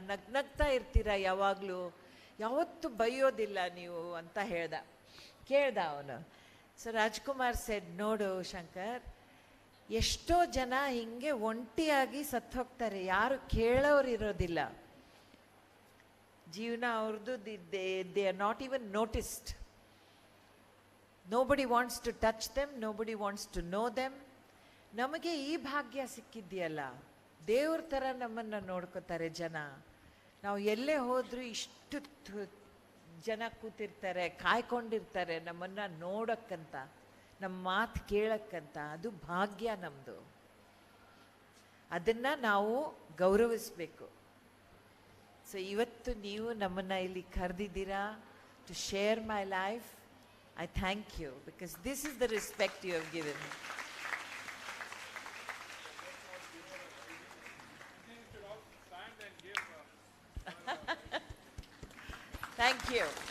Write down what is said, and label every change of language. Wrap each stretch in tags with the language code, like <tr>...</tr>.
<kn>ನಗ್ನಗ್ತಾ ಇರ್ತೀರಾ ಯಾವಾಗಲೂ, ಯಾವತ್ತೂ ಬೈಯೋದಿಲ್ಲ ನೀವು ಅಂತ ಕೇಳ್ದ ಅವನು.</kn> <en>so Rajkumar said,</en> <kn>ನೋಡು ಶಂಕರ್, ಎಷ್ಟೋ ಜನ ಹಿಂಗೆ ಒಂಟಿಯಾಗಿ ಸತ್ತು ಹೋಗ್ತಾರೆ, ಯಾರು ಕೇಳೋರು ಇರೋದಿಲ್ಲ. ಜೀವನ ಅವ್ರದ್ದು,</kn> <en>They are not even noticed. Nobody wants to touch them, nobody wants to know them.</en> <kn>ನಮಗೆ ಈ ಭಾಗ್ಯ ಸಿಕ್ಕಿದೆಯಲ್ಲ, ದೇವ್ರ ಥರ ನಮ್ಮನ್ನು ನೋಡ್ಕೋತಾರೆ ಜನ. ನಾವು ಎಲ್ಲೇ ಹೋದರೂ ಇಷ್ಟು ಜನ ಕೂತಿರ್ತಾರೆ, ಕಾಯ್ಕೊಂಡಿರ್ತಾರೆ ನಮ್ಮನ್ನು ನೋಡೋಕ್ಕಂತ, ನಮ್ಮ ಮಾತು ಕೇಳಕ್ಕಂತ. ಅದು ಭಾಗ್ಯ ನಮ್ಮದು. ಅದನ್ನು ನಾವು ಗೌರವಿಸಬೇಕು. ಸೊ ಇವತ್ತು ನೀವು ನಮ್ಮನ್ನು ಇಲ್ಲಿ ಕರೆದಿದ್ದೀರಾ</kn> <en>To share my life. I thank you, because this is the respect you have given. Thank you.</en>